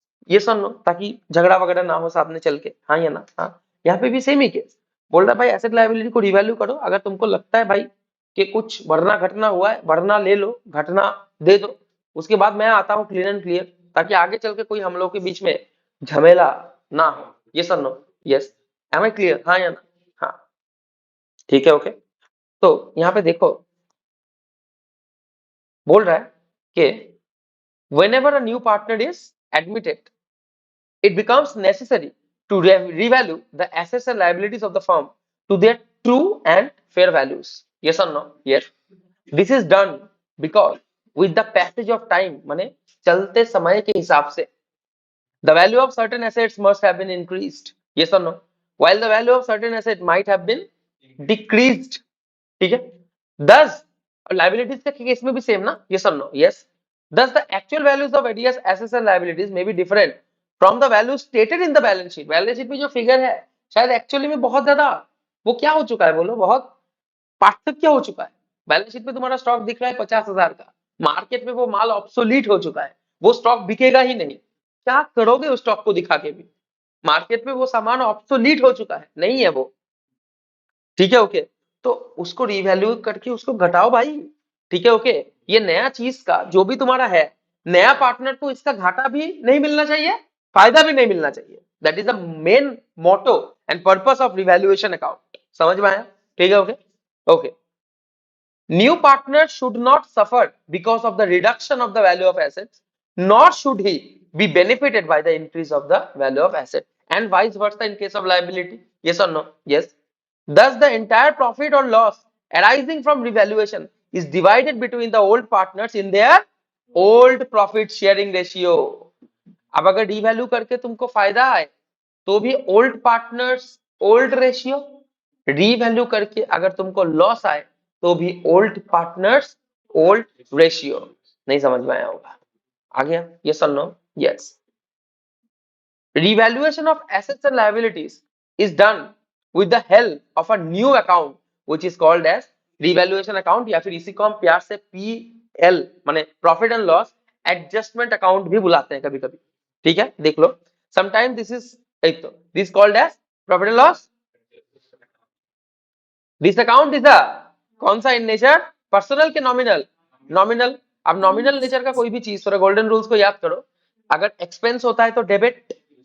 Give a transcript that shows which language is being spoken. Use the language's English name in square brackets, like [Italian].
[Hindi] ये सुन लो, ताकि झगड़ा वगैरह ना हो सामने चल के। हाँ या ना? हाँ, यहाँ पे भी सेम ही केस। बोल रहा है भाई एसेट लायबिलिटी को रिवैल्यू करो, अगर तुमको लगता है भाई कि कुछ बढ़ना घटना हुआ है, बढ़ना ले लो, घटना दे दो, उसके बाद मैं आता हूँ [English] clean and clear, [Hindi] ताकि आगे चल के कोई हम लोग के बीच में झमेला ना हो। ये sir no? [English] Yes, am I clear? [Hindi] हाँ या ना? हाँ, ठीक है, ओके। तो यहाँ पे देखो, बोल रहा है कि [English] whenever a new partner is admitted, it becomes necessary to revalue the assets and liabilities of the firm to their true and fair values. Yes or no? Yes. This is done because with the passage of time, [Hindi] माने चलते समय के हिसाब से, [English] the value of certain assets must have been increased. Yes or no? While the value of certain asset might have been decreased. [Hindi] ठीक है? [English] Thus, liabilities [Hindi] के case में भी सेम ना? [English] Yes or no? Yes. Thus, the actual values of various assets and liabilities may be different from the values stated in the balance sheet. [Hindi] Balance sheet में जो figure है, शायद actually में बहुत ज्यादा वो क्या हो चुका है, बोलो, बहुत पार्थक्य हो चुका है। बैलेंस शीट में तुम्हारा स्टॉक दिख रहा है 50,000 का, मार्केट में वो माल ऑब्सोलीट हो चुका है, वो स्टॉक बिकेगा ही नहीं। क्या करोगे उस स्टॉक को दिखा के भी? मार्केट में वो सामान ऑब्सोलीट हो चुका है, नहीं है वो। ठीक है, ओके। तो उसको रिवैल्यू करके उसको घटाओ भाई। ठीक है, ओके। ये नया चीज का जो भी तुम्हारा है, नया पार्टनर को इसका घाटा भी नहीं मिलना चाहिए, फायदा भी नहीं मिलना चाहिए। [English] That is the main motto and purpose of revaluation account. [Hindi] समझ में आया? ठीक है, okay. [English] Okay, new partner should not suffer because of the reduction of the value of assets, nor should he be benefited by the increase of the value of asset, and vice versa in case of liability. Yes or no? Yes. Thus, the entire profit or loss arising from revaluation is divided between the old partners in their old profit sharing ratio. [Hindi] अब अगर devalue करके तुमको फायदा आए तो भी old partners old ratio, revalue करके अगर तुमको लॉस आए तो भी ओल्ड पार्टनर्स ओल्ड रेशियो। नहीं समझ में आया होगा? आ गया? यस और no? Yes. [English] revaluation of assets and liabilities is done with the help of a new account which is called as revaluation account, [Hindi] या फिर इसी को हम प्यार से पीएल माने profit and loss adjustment account भी बुलाते हैं कभी कभी। ठीक है, देख लो, [English] Sometime this is this called as profit and loss. This account is a [Hindi] कौन सा [English] In nature? [Hindi] पर्सनल के नॉमिनल? नॉमिनल। अब नॉमिनल नेचर का कोई भी चीज, थोड़ा गोल्डन रूल्स को याद करो, अगर एक्सपेंस होता है तो डेबिट।